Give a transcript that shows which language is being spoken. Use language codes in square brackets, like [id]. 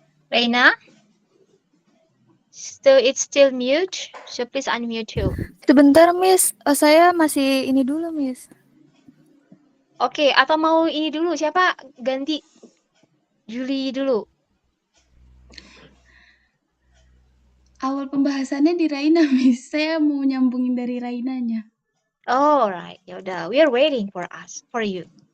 [en] Reina? So it's still mute, so please unmute you. [id] Sebentar, Miss. Saya masih ini dulu, Miss. Oke, atau mau ini dulu, siapa ganti? Julie dulu. Awal pembahasannya di Raina, Miss. Saya mau nyambungin dari Rainanya. [en] Oh, right. [id] Yaudah, [en] we are waiting for you.